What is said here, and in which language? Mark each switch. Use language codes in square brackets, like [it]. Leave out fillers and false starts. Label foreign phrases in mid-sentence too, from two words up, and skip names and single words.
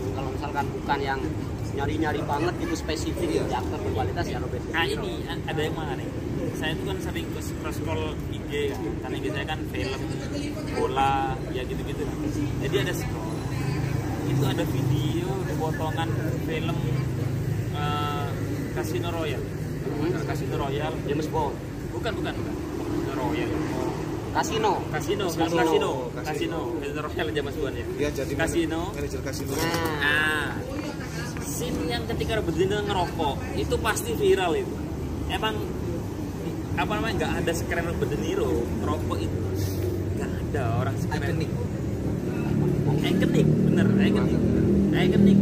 [id] Kalau misalkan bukan yang nyari-nyari banget gitu spesifik ya aktor berkualitas ya Robert De Niro. Nah ini ada yang menarik. Saya itu kan sering scroll IG kan, karena IG saya kan film, bola, ya gitu-gitu. Jadi ada scroll, itu ada video potongan film Casino Royale. Casino Royale, James Bond. Bukan. Casino Royale. Casino Royale James Bond ya. Dia jadi manajer kasino. Nah, scene yang ketika Robert De Niro ngerokok itu pasti viral itu. Emang apa namanya nggak ada sekeren Robert De Niro ngerokok itu, nggak ada orang sekeren. Ikonik, bener, ikonik.